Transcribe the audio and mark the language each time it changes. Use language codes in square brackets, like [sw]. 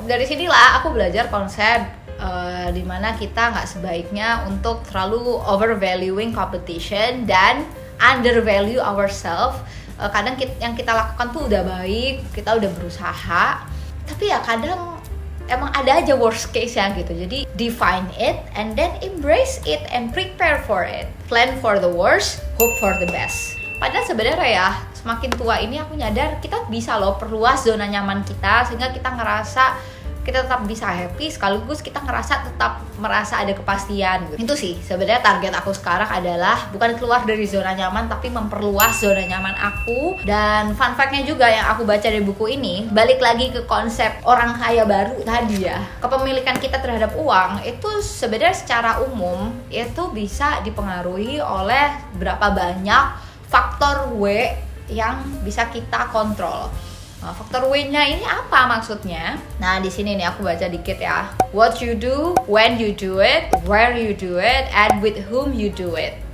[id] Dari sinilah aku belajar konsep dimana kita nggak sebaiknya untuk terlalu [en] overvaluing competition [id] dan [en] undervalue ourselves. [id] Kadang yang kita lakukan tuh udah baik, kita udah berusaha, tapi ya kadang emang ada aja [en] worst case [id] ya gitu. Jadi [en] define it and then embrace it and prepare for it. Plan for the worst, hope for the best. [id] Padahal sebenarnya ya, semakin tua ini aku nyadar kita bisa loh perluas zona nyaman kita sehingga kita ngerasa kita tetap bisa happy, sekaligus kita ngerasa tetap merasa ada kepastian gitu. Itu sih sebenarnya target aku sekarang adalah bukan keluar dari zona nyaman tapi memperluas zona nyaman aku. Dan fun fact-nya juga yang aku baca dari buku ini, balik lagi ke konsep orang kaya baru tadi ya, kepemilikan kita terhadap uang itu sebenarnya secara umum itu bisa dipengaruhi oleh berapa banyak faktor W yang bisa kita kontrol. Nah, faktor W-nya ini apa maksudnya? Nah, di sini nih aku baca dikit ya. [en] What you do, when you do it, where you do it, and with whom you do it.